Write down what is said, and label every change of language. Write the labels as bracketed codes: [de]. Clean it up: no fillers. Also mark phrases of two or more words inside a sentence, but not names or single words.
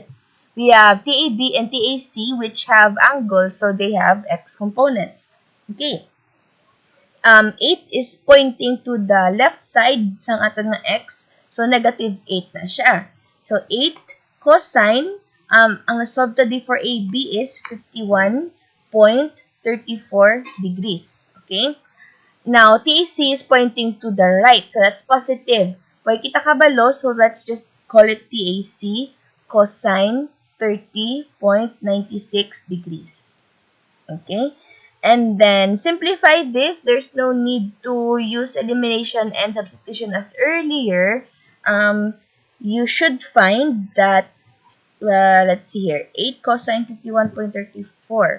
[en] We have TAB and TAC which have angles, so they have x components. Okay. 8 is pointing to the left side [hil] sang aton nga [en] x, so negative 8 [hil] na siya. [en] So 8 cosine, [hil] ang nasolve [en] today for AB is 51.34 degrees. Okay? Now, TAC is pointing to the right, so that's positive. [hil] Why kita kabalo, [en] so let's just call it TAC cosine 30.96 degrees. Okay? And then, simplify this. There's no need to use elimination and substitution as earlier. You should find that, let's see here, 8 cosine 51.34.